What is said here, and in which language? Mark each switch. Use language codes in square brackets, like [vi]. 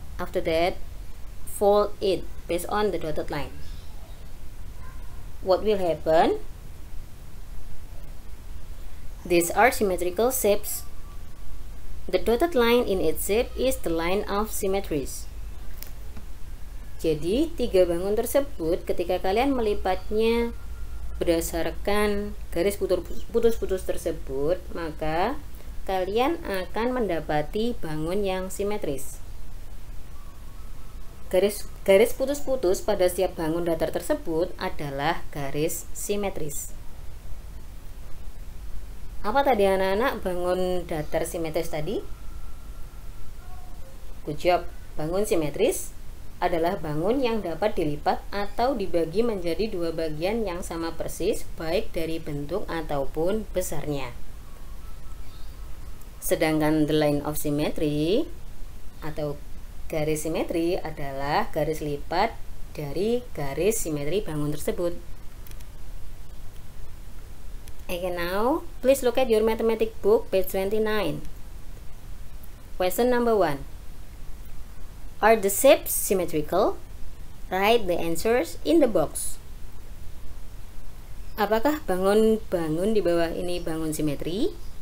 [en] After that, fold it based on the dotted line. What will happen? These are symmetrical shapes. The dotted line in its shape is the line of symmetries. [id] Jadi, tiga bangun tersebut ketika kalian melipatnya berdasarkan garis putus-putus tersebut, maka kalian akan mendapati bangun yang simetris. Garis putus-putus pada setiap bangun datar tersebut adalah garis simetris. Apa tadi anak-anak bangun datar simetris tadi? [en] Good job. [id] Bangun simetris adalah bangun yang dapat dilipat atau dibagi menjadi dua bagian yang sama persis, baik dari bentuk ataupun besarnya. Sedangkan [en] the line of symmetry [id] atau garis simetri adalah garis lipat dari garis simetri bangun tersebut. [en] Okay, now please look at your mathematics book, page 29. Question number 1. Are the shapes symmetrical? Write the answers in the box. [id] Apakah bangun-bangun di bawah ini bangun simetri?